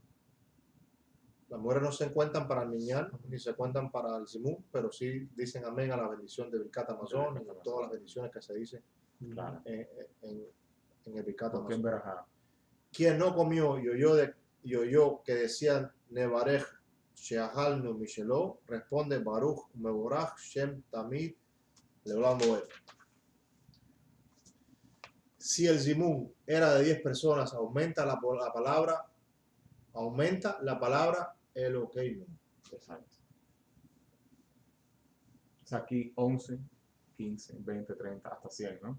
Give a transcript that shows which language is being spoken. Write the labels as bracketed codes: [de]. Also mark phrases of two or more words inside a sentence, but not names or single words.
[es] Las mujeres no se cuentan para el minyan, ni se cuentan para el zimun, pero sí dicen amén a la bendición de Birkat Hamazon y a todas las bendiciones que se dicen Claro. en el Birkat ¿Con quién Hamazon. verajá? Quien no comió y oyó que decían [he] נברך שאכלנו משלו, [es] responde [he] ברוך מבורך שמו תמיד לעולם ועד. [es] Si el zimun era de 10 personas, aumenta la palabra Elokeinu. Exacto. O sea, aquí 11, 15, 20, 30, hasta 100, ¿no?